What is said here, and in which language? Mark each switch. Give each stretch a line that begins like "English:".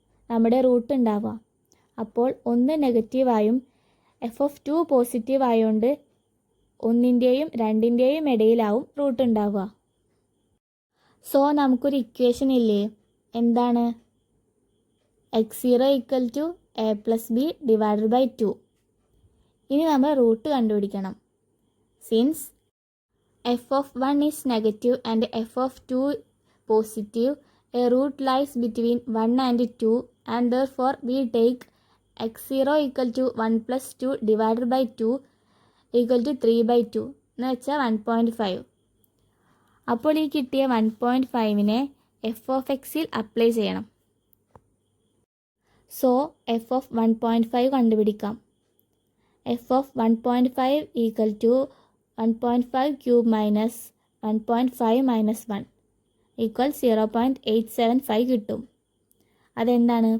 Malayalam: നമ്മുടെ റൂട്ട് ഉണ്ടാവുക. അപ്പോൾ 1 നെഗറ്റീവായും എഫ് ഓഫ് 2 പോസിറ്റീവ് ആയതുകൊണ്ട് 1ൻ്റെയും 2ൻ്റെയും ഇടയിലാവും റൂട്ട് ഉണ്ടാവുക. സോ നമുക്കൊരു ഇക്വേഷൻ ഇല്ലേ? എന്താണ്?
English: x0 equal to a plus b divided by 2.
Malayalam: ഇനി നമ്മൾ റൂട്ട് കണ്ടുപിടിക്കണം.
English: since f of 1 is negative and f of 2 positive, a root lies between 1 and 2 and therefore we take x0 equal to 1 plus 2 divided by 2 equal to 3 by 2
Malayalam: എന്ന് വെച്ചാൽ
English: 1.5.
Malayalam: അപ്പോൾ ഈ കിട്ടിയ 1.5നെ F of എക്സിൽ apply ചെയ്യണം.
English: so f of 1.5
Malayalam: കണ്ടുപിടിക്കാം.
English: f of 1.5 equal to 1.5 cube minus 1.5 minus 1 equal 0.875
Malayalam: കിട്ടും. അതെന്താണ്?